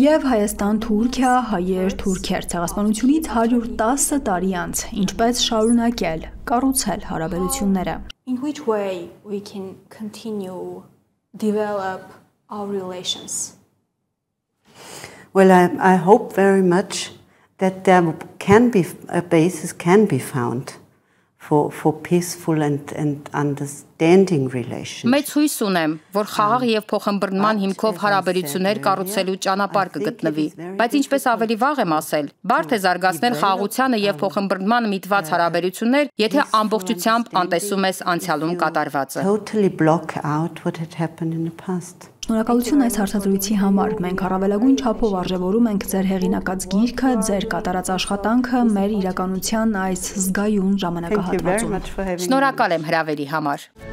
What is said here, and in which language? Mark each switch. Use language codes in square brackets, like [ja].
[hy] Եվ Հայաստան, Թուրքիա, հայեր, թուրքեր ցեղասպանությունից 110 տարի անց ինչպես շարունակել, կառուցել հարաբերությունները. [en] In which way we can continue develop our relations? Well, I hope very much that there can be a basis can be found for peaceful and understanding relations. [hy] Մեծ հույս ունեմ, որ խաղաղ եւ փոխըմբռնման հիմքով հարաբերություններ կառուցելու ճանապարհ կգտնվի, բայց ինչպես ավելի վաղ եմ ասել, բարդ է զարգացնել խաղաղությանը եւ փոխըմբռնմանը միտված հարաբերություններ, եթե ամբողջությամբ անտեսում ես անցյալում կատարվածը։ [en] Totally block out what had happened in the past. [hy] Շնորհակալություն այս հարցազրույցի համար։ Մենք առավելագույն չափով արժևորում ենք ձեր հեղինակած գիրքը, ձեր կատարած աշխատանքը մեր իրականության այս զգայուն ժամանակահատվածում։ Շնորհակալ եմ հրավերի համար։